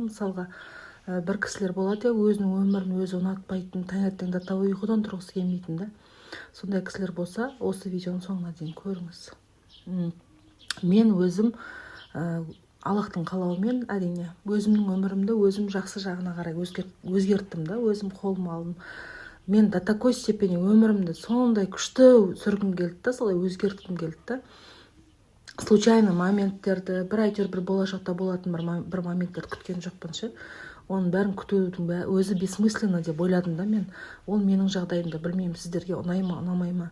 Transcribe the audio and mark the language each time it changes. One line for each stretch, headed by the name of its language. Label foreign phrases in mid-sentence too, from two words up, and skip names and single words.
Kazakh: Мысалға, бір кісілер болады, өзінің өмірін өзі ұнатпайтын, таңертең де ұйқыдан тұрғысы келмейтін да. Сондай кісілер болса, осы видеоның соңына дейін көріңіз. Мен өзім Аллахтың қалауымен, әрине, өзімнің өмірімді өзім жақсы жағына қарай өзгерттім да, өзім қолыма алдым. Мен
Russian: до такой степени
Kazakh: өмірімді сондай күшті сүргім келді да, солай өзгерткім келді да. Случайно моменттерді, бір болашақта болатын бір моменттерді күткен жоқпын ше. Оның бәрін күтудің өзі бессмысленно деп ойладым да мен. Ол менің жағдайымда, білмеймін сіздерге ұнай ма, ұнамай ма.